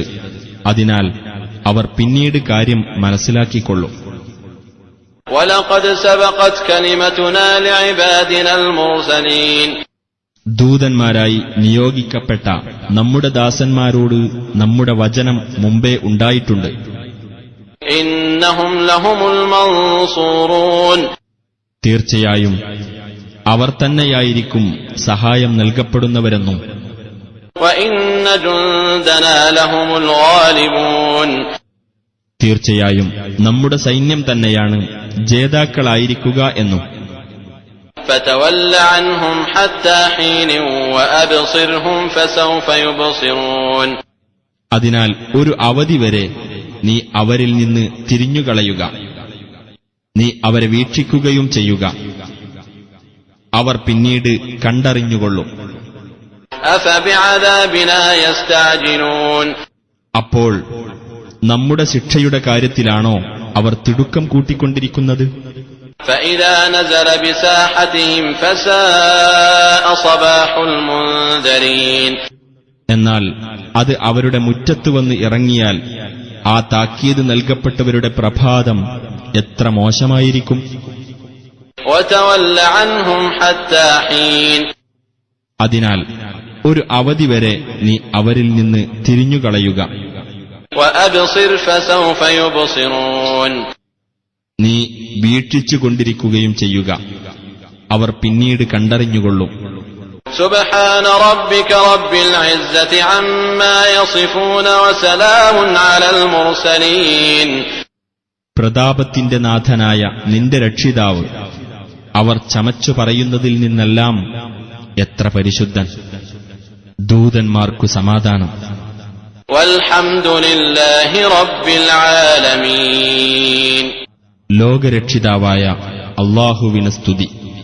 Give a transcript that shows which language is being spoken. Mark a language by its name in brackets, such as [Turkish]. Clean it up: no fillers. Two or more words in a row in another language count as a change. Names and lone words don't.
[Malayalam] അതിനാൽ അവർ പിന്നീട് കാര്യം മനസ്സിലാക്കിക്കൊള്ളും. [Arabic] وَلَقَدْ سَبَقَتْ كَلِمَتُنَا لِعِبَادِنَا الْمُرْسَلِينَ. [Malayalam] ദൂതന്മാരായി നിയോഗിക്കപ്പെട്ട നമ്മുടെ ദാസന്മാരോട് നമ്മുടെ വചനം മുമ്പേ ഉണ്ടായിട്ടുണ്ട്. [Arabic] إِنَّهُمْ لَهُمُ الْمَنْصُورُونَ. [Malayalam] തീർച്ചയായും അവർ തന്നെയായിരിക്കും സഹായം നൽകപ്പെടുന്നവരെന്നും [Arabic] وَإِنَّ جُندَنَا لَهُمُ الْغَالِبُونَ. [Malayalam] തീർച്ചയായും നമ്മുടെ സൈന്യം തന്നെയാണ് ജേതാക്കളായിരിക്കുക എന്നും. [Arabic] فَتَوَلَّ عَنْهُمْ حَتَّى حِينٍ وَأَبْصِرْهُمْ فَسَوْفَ يُبْصِرُونَ. [Malayalam] അതിനാൽ ഒരു അവധി വരെ നീ അവരിൽ നിന്ന് തിരിഞ്ഞുകളയുക, നീ അവരെ വീക്ഷിക്കുകയും ചെയ്യുക. അവർ പിന്നീട് കണ്ടറിഞ്ഞുകൊള്ളും. [Arabic] أَفَبِعَذَابِنَا يَسْتَعْجِلُونَ. [Malayalam] അപ്പോൾ നമ്മുടെ ശിക്ഷയുടെ കാര്യത്തിലാണോ അവർ തിടുക്കം കൂട്ടിക്കൊണ്ടിരിക്കുന്നത്? [Arabic] فَإِذَا نَزَلَ بِسَاحَتِهِمْ فَسَاءَ صَبَاحُ الْمُنذَرِينَ. [Malayalam] എന്നാൽ അത് അവരുടെ മുറ്റത്ത് വന്ന് ഇറങ്ങിയാൽ ആ താക്കീത് നൽകപ്പെട്ടവരുടെ പ്രഭാതം എത്ര മോശമായിരിക്കും. [Arabic] وَتَوَلَّ عَنْهُمْ حَتَّى حِينٍ. [Malayalam] അതിനാൽ ഒരു അവധി വരെ നീ അവരിൽ നിന്ന് തിരിഞ്ഞുകളയുക. [Arabic] وَأَبْصِرْ فَسَوْفَ يُبْصِرُونَ. [Malayalam] നീ വീക്ഷിച്ചുകൊണ്ടിരിക്കുകയും ചെയ്യുക, അവർ പിന്നീട് കണ്ടറിഞ്ഞുകൊള്ളും. [Arabic] سبحان ربك رب العزة عما يصفون وسلام على المرسلين. [Malayalam] പ്രതാപത്തിന്റെ നാഥനായ നിന്റെ രക്ഷിതാവ് അവർ ചമച്ചു പറയുന്നതിൽ നിന്നെല്ലാം എത്ര പരിശുദ്ധൻ. ദൂതന്മാർക്കു സമാധാനം. [Arabic] والحمد لله رب العالمين. [Malayalam] ലോകരക്ഷിതാവായ അല്ലാഹുവിന് സ്തുതി.